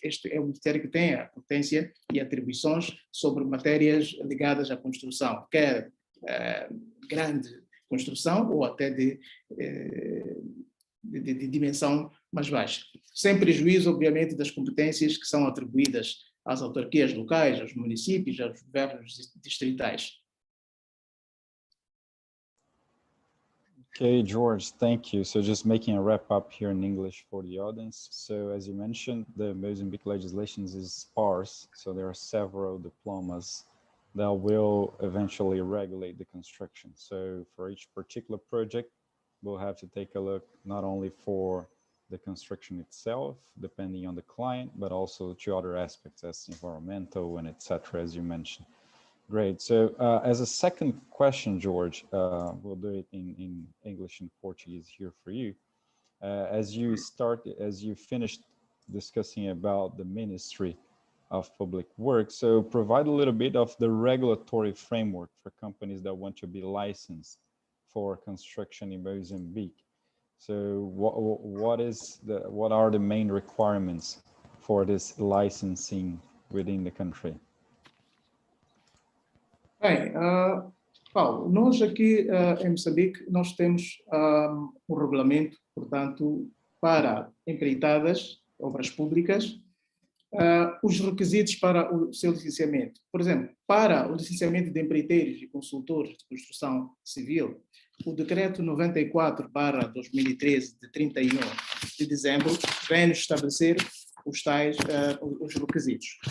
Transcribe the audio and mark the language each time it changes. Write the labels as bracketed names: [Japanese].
[Portuguese] Este é o Ministério que tem a competência e atribuições sobre matérias ligadas à construção, quer grande construção ou até de dimensão mais baixa. Sem prejuízo, obviamente, das competências que são atribuídas às autarquias locais, aos municípios, aos governos distritais. [English] Okay, George, thank you. So just making a wrap up here in English for the audience. So as you mentioned, the Mozambique legislation is sparse. So there are several diplomas that will eventually regulate the construction. So for each particular project, we'll have to take a look not only for the construction itself, depending on the client, but also to other aspects as environmental and etc., as you mentioned. Great. So as a second question, George, we'll do it in English and Portuguese here for you. As you finished discussing about the Ministry of Public Works, so provide a little bit of the regulatory framework for companies that want to be licensed for construction in Mozambique. So what are the main requirements for this licensing within the country? [Portuguese] Bem, Paulo, nós aqui em Moçambique, nós temos um regulamento, portanto, para empreitadas, obras públicas, os requisitos para o seu licenciamento. Por exemplo, para o licenciamento de empreiteiros e consultores de construção civil, o Decreto 94/2013, de 31 de dezembro, vem-nos estabelecer os requisitos.